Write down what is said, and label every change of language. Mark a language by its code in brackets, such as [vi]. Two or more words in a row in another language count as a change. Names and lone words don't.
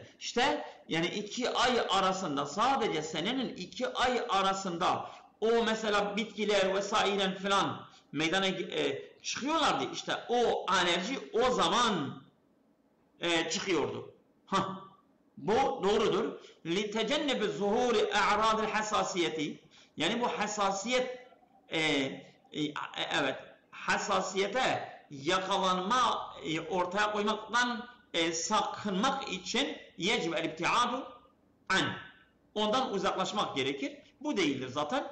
[tr] İşte yani 2 ay arasında, sadece senenin 2 ay arasında o mesela bitkiler vesaire filan meydana çıkıyorlardı. İşte o alerji o zaman çıkıyordu. Bu doğrudur. [ar] لِتَجَنَّبِ الظُّهُورِ اَعْرَادِ الْحَسَاسِيَةِ, [tr] yani bu hassasiyet hassasiyete yakalanma, ortaya koymaktan sakınmak için [ar] يجب الابتعاد عن, [tr] ondan uzaklaşmak gerekir. Bu değildir zaten.